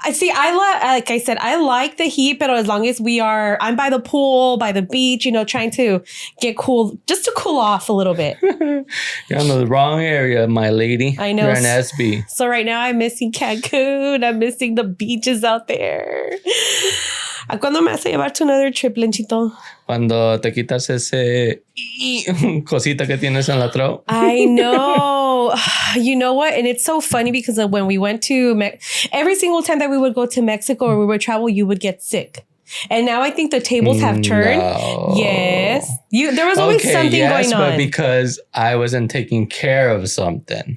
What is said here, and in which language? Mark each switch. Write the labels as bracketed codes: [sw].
[en] Like I said, I like the heat, but as long as I'm by the pool, by the beach, trying to get cool, just to cool off a little bit. You're in the wrong area, my lady. I know. You're in SB. So right now I'm missing Cancun. I'm missing the beaches out there. [es] ¿A cuándo me vas a llevar [en] to another trip, [es] Lenchito? Cuando te quitas ese cosita que tienes en la throat. [en] I know. You know what? And it's so funny because when we went to every single time that we would go to Mexico or we would travel, you would get sick. And now I think the tables have turned. No. Yes. There was always something going on. But because I wasn't taking care of something.